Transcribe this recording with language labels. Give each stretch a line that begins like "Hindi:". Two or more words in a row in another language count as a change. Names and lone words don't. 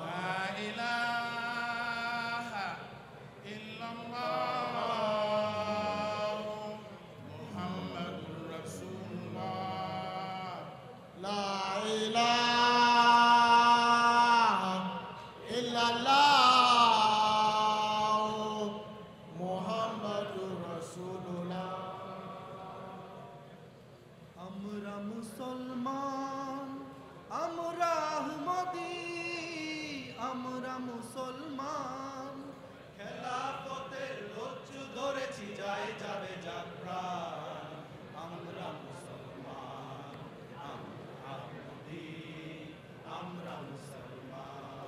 Arabic: لا الہ الا اللہ محمد رسول اللہ. لا الہ الا اللہ محمد رسول اللہ.
Bangla: আমরা মুসলমান, আমরা আহমদী, আমরা মুসলমান, খেলাফতের রজ্জু ধরেছি, যায় যাবে জাগরণ, আমরা মুসলমান, আমরা আহমদী, আমরা মুসলমান.